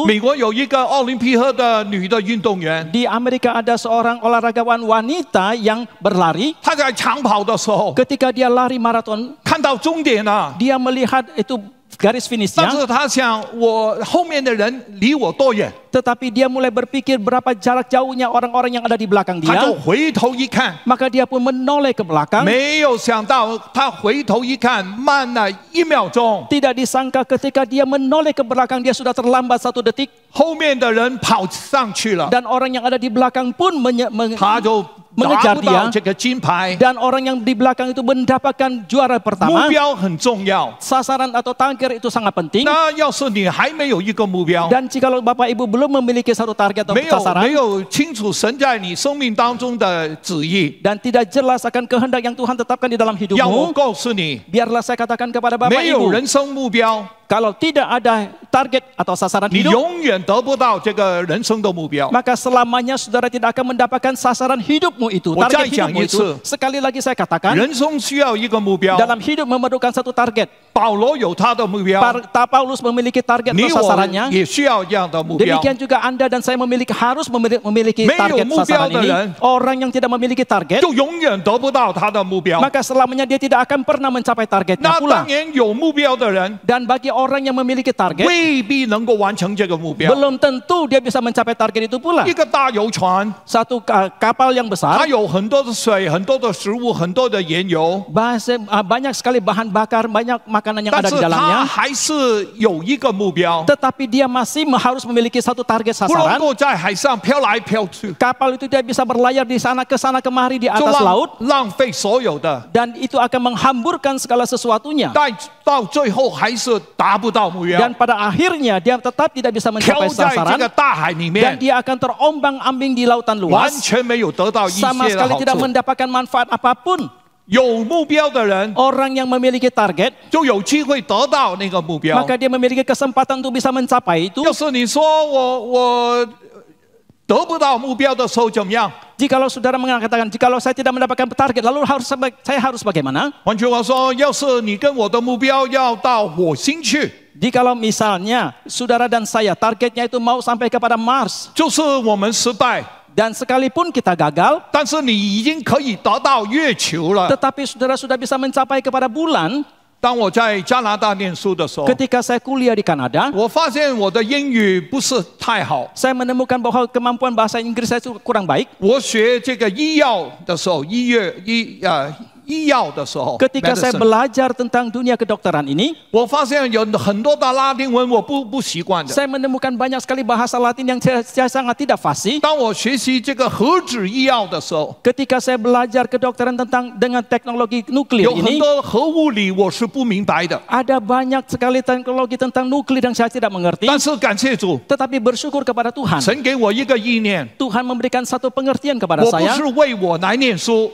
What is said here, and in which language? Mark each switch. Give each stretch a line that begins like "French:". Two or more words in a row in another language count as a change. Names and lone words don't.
Chinese: 美国有一个奥林匹克的女的运动员，
Indonesian: Di Amerika ada seorang olahragawan wanita yang berlari.
Chinese: 她在长跑的时候
Indonesian: Ketika dia lari maraton,
Chinese: 看到终点了，
Indonesian: dia melihat itu garis
Chinese: 但
Indonesian: finishnya,
Chinese: 是她想我后面的人离我多远，
Indonesian: tetapi dia mulai berpikir berapa jarak jauhnya orang-orang yang ada di belakang
Chinese: 她
Indonesian: dia.
Chinese: 就回头一看，
Indonesian: Maka dia pun menoleh ke belakang.
Chinese: 没有想到她回头一看慢了1秒钟，
Indonesian: Tidak disangka ketika dia menoleh ke belakang dia sudah terlambat 1 detik.
Chinese: 后面的人跑上去了，
Indonesian: Dan orang yang ada di belakang pun
Chinese: 她就拿
Indonesian: mengejar
Chinese: 不到
Indonesian: dia.
Chinese: 这个金牌。
Indonesian: Dan orang yang di belakang itu mendapatkan juara
Chinese: 目
Indonesian: pertama.
Chinese: 标很重要，
Indonesian: Sasaran atau target itu sangat penting.
Chinese: 那要是你还没有一个目标，
Indonesian: Dan jikalau Bapak Ibu belum memiliki satu target atau
Chinese: 没有
Indonesian: sasaran
Chinese: 清楚神在你生命当中的旨意，
Indonesian: dan tidak jelas akan kehendak yang Tuhan tetapkan di dalam
Chinese: 让我
Indonesian: hidupmu,
Chinese: 告诉你，
Indonesian: biarlah saya katakan kepada Bapak
Chinese: 没有
Indonesian: Ibu,
Chinese: 人生目标，
Indonesian: kalau tidak ada target atau sasaran
Chinese: 你
Indonesian: hidup,
Chinese: 永远得不到这个人生的目标。
Indonesian: maka selamanya saudara tidak akan mendapatkan sasaran hidupmu itu, Saya target
Chinese: 讲
Indonesian: hidupmu
Chinese: 一次。
Indonesian: itu. Sekali lagi saya katakan,
Chinese: 人生需要一个目标，
Indonesian: dalam hidup memerlukan satu target.
Chinese: 保罗有他的目标，
Indonesian: Paulus memiliki target
Chinese: 你
Indonesian: atau
Chinese: 我
Indonesian: sasarannya.
Chinese: 也需要这样的目标。
Indonesian: Demikian juga Anda dan saya harus memiliki
Chinese: 没有
Indonesian: target
Chinese: 目标
Indonesian: sasaran
Chinese: 的
Indonesian: ini.
Chinese: 人
Indonesian: Orang yang tidak memiliki target,
Chinese: 就永远得不到他的目标。
Indonesian: maka selamanya dia tidak akan pernah mencapai targetnya
Chinese: 那
Indonesian: pula.
Chinese: 当然有目标的人
Indonesian: Dan bagi orang yang memiliki target,
Chinese: 未必能够完成这个目标。
Indonesian: belum tentu dia bisa mencapai target itu pula.
Chinese: 一个大游船，
Indonesian: Satu kapal yang
Chinese: 它
Indonesian: besar,
Chinese: 有很多的水、很多的食物、很多的盐油，
Indonesian: banyak sekali bahan bakar, banyak makanan yang
Chinese: 但
Indonesian: ada
Chinese: 是
Indonesian: di
Chinese: 它
Indonesian: dalamnya.
Chinese: 还是有一个目标，
Indonesian: Tetapi dia masih harus memiliki satu target
Chinese: 不能
Indonesian: sasaran.
Chinese: 够在海上飘来飘去，
Indonesian: Kapal itu dia bisa berlayar di sana kemari di
Chinese: 就
Indonesian: atas laut.
Chinese: 浪费所有的，
Indonesian: Dan itu akan menghamburkan segala sesuatunya.
Chinese: 但到最后还是达不到目标，
Indonesian: Dan pada akhirnya dia tetap tidak bisa
Chinese: 飘
Indonesian: mencapai
Chinese: 在这
Indonesian: sasaran.
Chinese: 个大海里
Indonesian: Dan
Chinese: 面，
Indonesian: dia akan terombang-ambing di lautan
Chinese: 完
Indonesian: luas.
Chinese: 全没有得到一
Indonesian: Sama
Chinese: 些的
Indonesian: sekali
Chinese: 好
Indonesian: tidak
Chinese: 处。
Indonesian: mendapatkan manfaat apapun.
Chinese: 有目标的人
Indonesian: Orang yang memiliki target,
Chinese: 就有机会得到那个目标。
Indonesian: maka dia memiliki kesempatan untuk bisa mencapai itu.
Chinese: 要是你说我得不到目标的时候怎么样？
Indonesian: Jikalau saudara mengatakan, jikalau saya tidak mendapatkan target, lalu saya harus bagaimana?
Chinese: 换句话说，要是你跟我的目标要到火星去，
Indonesian: Jikalau misalnya saudara dan saya targetnya itu mau sampai kepada Mars,
Chinese: 就是我们失败，
Indonesian: dan sekalipun kita gagal,
Chinese: 但是你已经可以得到月球了。
Indonesian: tetapi saudara sudah bisa mencapai kepada bulan.
Chinese: 当我在加拿大念书的时候，
Indonesian: Ketika saya kuliah di Kanada,
Chinese: 我发现我的英语不是太好。
Indonesian: saya menemukan bahwa kemampuan bahasa Inggris saya itu kurang baik.
Chinese: 我学这个医药的时候，医药的时候，
Indonesian: Ketika saya medicine belajar tentang dunia kedokteran ini,
Chinese: 我发现有很多的拉丁文我不习惯的。
Indonesian: saya menemukan banyak sekali bahasa Latin yang saya sangat tidak fasih.
Chinese: 当我学习这个核子医药的时候，
Indonesian: Ketika saya belajar kedokteran dengan teknologi nuklir
Chinese: 有很
Indonesian: ini,
Chinese: 多核物理我是不明白的。
Indonesian: ada banyak sekali teknologi tentang nuklir yang saya tidak mengerti.
Chinese: 但是感谢主，
Indonesian: Tetapi bersyukur kepada Tuhan,
Chinese: 神给我一个意念，
Indonesian: Tuhan memberikan satu pengertian kepada
Chinese: 我不
Indonesian: saya.
Chinese: 是为我来念书，